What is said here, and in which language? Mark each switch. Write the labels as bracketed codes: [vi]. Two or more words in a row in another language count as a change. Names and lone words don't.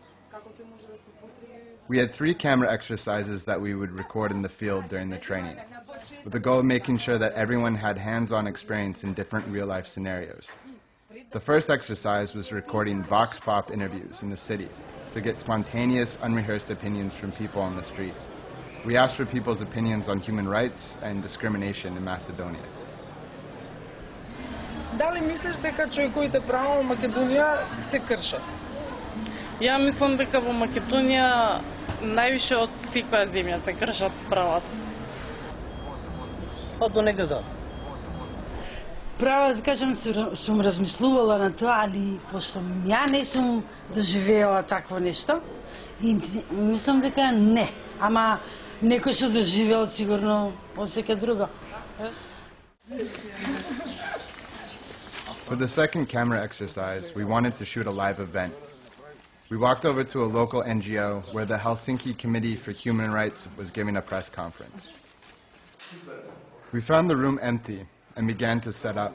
[en] We had 3 camera exercises that we would record in the field during the training, with the goal of making sure that everyone had hands-on experience in different real-life scenarios. The first exercise was recording vox pop interviews in the city to get spontaneous, unrehearsed opinions from people on the street. We asked for people's opinions on human rights and discrimination in Macedonia. [mk] Дали мислиш дека човековите права во Македонија се кршат? Ја мислам дека во Македонија највише од секоја земја се кршат правата. Од донекде да. Право да кажам, сум размислувала на тоа, али пошто ја не сум доживеала такво нешто, и мислам дека не. Ама некој што доживеал сигурно осеќа друго. [en] For the second camera exercise, we wanted to shoot a live event. We walked over to a local NGO where the Helsinki Committee for Human Rights was giving a press conference. We found the room empty and began to set up.